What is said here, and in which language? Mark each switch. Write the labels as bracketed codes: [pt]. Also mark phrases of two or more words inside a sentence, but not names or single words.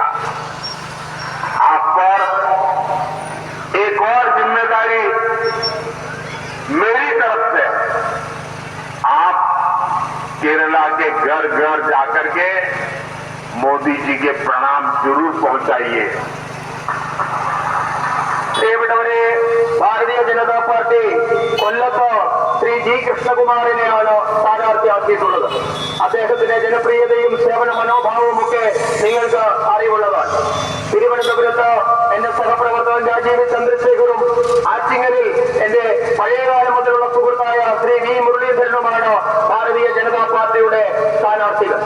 [hi] आप पर एक और जिम्मेदारी मेरी तरफ से, आप केरला के घर घर जाकर के मोदी जी के प्रणाम जरूर पहुंचाइए। [ml] പ്രിയപ്പെട്ടവരെ, ഭാരതീയ ജനതാ പാർട്ടി കൊല്ലത്ത് ശ്രീ ജി കൃഷ്ണകുമാറിനെയാണ് സ്ഥാനാർത്ഥിയാക്കിയിട്ടുള്ളത്. അദ്ദേഹത്തിന്റെ ജനപ്രിയതയും സേവന മനോഭാവവും ഒക്കെ നിങ്ങൾക്ക് അറിവുള്ളതാണ്. തിരുവനന്തപുരത്ത് എന്റെ സഹപ്രവർത്തകൻ രാജീവ് ചന്ദ്രശേഖറും ആറ്റിങ്ങലിൽ എന്റെ പഴയകാലം മുതലുള്ള സുഹൃത്തായ ശ്രീ വി മുരളീധരനുമാണ് ഭാരതീയ ജനതാ പാർട്ടിയുടെ സ്ഥാനാർത്ഥികൾ.